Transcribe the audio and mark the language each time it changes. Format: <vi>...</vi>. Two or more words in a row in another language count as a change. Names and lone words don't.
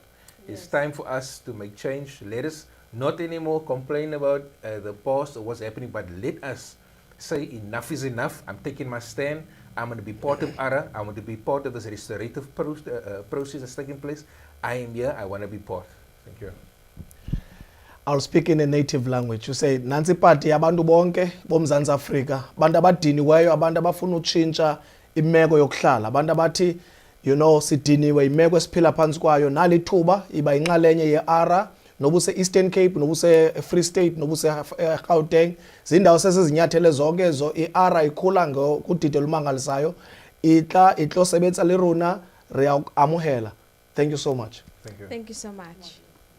<en>It's time for us to make change. Let us not anymore complain about the past or what's happening, but let us say enough is enough. I'm taking my stand. I'm going to be part of ARA. I want to be part of this restorative process that's taking place. I am here. I want to be part. Thank you. I'll speak in a native language. You say,</en> <xh>Nansi party abantu bonke bomzansi Afrika, abantu abadiniweyo, abantu abafuna utshintsha imeko yokuhlala, abantu abathi,</xh> <en>you know,</en> <xh>sidiniwe imeko esiphila phansi kwayo, nalithuba iba inxalenye ye-ARA, nobuse Eastern Cape, nobuse Free State, nobuse Gauteng, zindawo sesizinyathele zonke ezo, i-ARA ikhula ngokudide olumangalisayo,</xh> <st>itlo sebenza le rona, re amuhela.</st> <en>Thank you so much. Thank you. Thank you so much.</en>